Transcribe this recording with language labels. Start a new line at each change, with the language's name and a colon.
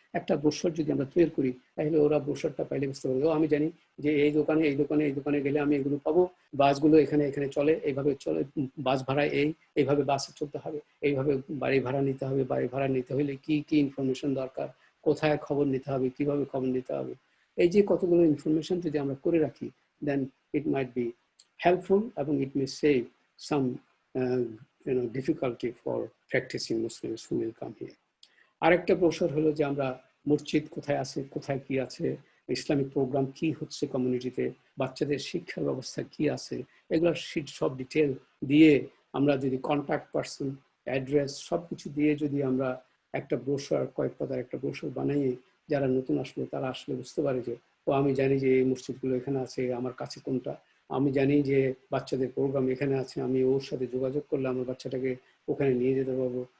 Bangla: একটা ব্রোশার যদি আমরা তৈরি করি তাহলে ওরা ব্রোশারটা পাইলে বুঝতে পারবে, ও আমি জানি যে এই দোকানে এই দোকানে এই দোকানে গেলে আমি এগুলো পাবো, বাসগুলো এখানে এখানে চলে, এইভাবে চলে, বাস ভাড়ায় এইভাবে বাসে চলতে হবে, এইভাবে বাড়ি ভাড়া নিতে হবে, বাড়ি ভাড়া নিতে হলে কি কি ইনফরমেশন দরকার, কোথায় খবর নিতে হবে, কিভাবে খবর নিতে হবে। এই যে কতগুলো ইনফরমেশন যদি আমরা করে রাখি,
English: then it might be helpful
Bangla: এবং
English: it may save some difficulty for practicing Muslims who will come here.
Bangla: আরেকটা ব্রোশার হলো যে আমরা মসজিদ কোথায় আছে, কোথায় কি আছে, ইসলামিক প্রোগ্রাম কি হচ্ছে কমিউনিটিতে, বাচ্চাদের শিক্ষা ব্যবস্থা কি আছে, এগুলোর সব ডিটেল দিয়ে আমরা যদি কন্ট্যাক্ট পার্সন, অ্যাড্রেস সব কিছু দিয়ে যদি আমরা একটা ব্রোশার, কয়েক পাতার একটা ব্রোশার বানিয়ে যারা নতুন আসলো তারা আসলে বুঝতে পারে যে ও আমি জানি যে এই মসজিদগুলো এখানে আছে, আমার কাছে কোনটা, আমি জানি যে বাচ্চাদের প্রোগ্রাম এখানে আছে, আমি ওর সাথে যোগাযোগ করলে আমার বাচ্চাটাকে ওখানে নিয়ে যেতে পারবো।